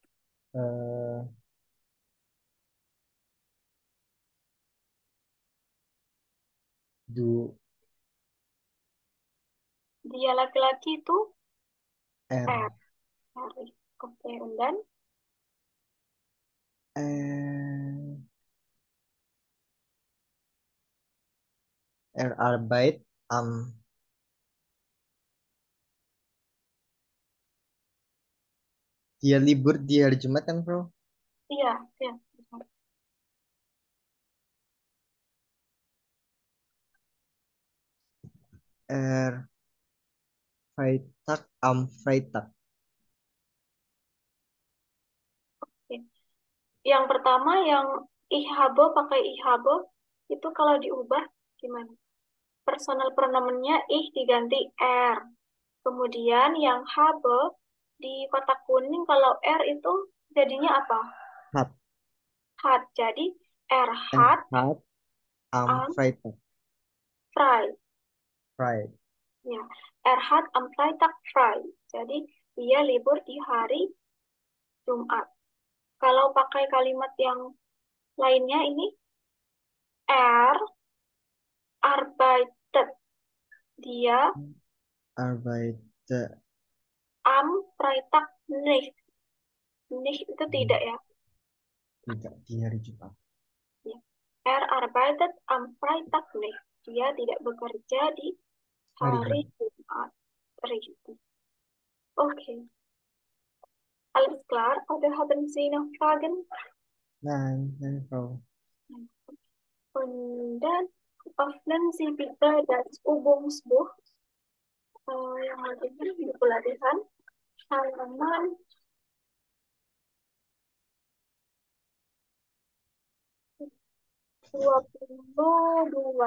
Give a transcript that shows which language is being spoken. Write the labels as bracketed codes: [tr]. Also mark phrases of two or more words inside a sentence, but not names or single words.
[de] Du [id] Dia laki-laki itu [de] R. [id] R. Hari. Oke, dan [de] Er arbeit am [id] Dia libur di hari Jumat kan, Bro? iya, ya. [de] Er Freitag am Freitag. [id] Oke. Yang pertama yang [de] ich habe [id] pakai [de] ich habe [id] itu kalau diubah gimana? Personal pronomennya ich diganti er. Kemudian yang habe di kotak kuning kalau r itu jadinya apa? [de] Hat. [id] Hat. Jadi er [de] Er hat hat am am Freitag. frei. Frei. Ya, er hat am Freitag frei. [id] Jadi dia libur di hari Jumat. Kalau pakai kalimat yang lainnya ini [de] er arbeitet. [id] Dia [de] Arbeite am Freitag nicht. Nicht [id] itu tidak ya. tidak di hari Jumat. Ya. [de] Er arbeitet am Freitag nicht. [id] Dia tidak bekerja di hari Jumat. [de] Richtig. Okay. Alles klar? Oder haben Sie noch Fragen? Nein, Frau. Und dann öffnen Sie bitte das Übungsbuch. [id] Yang ada di buku latihan halaman 22.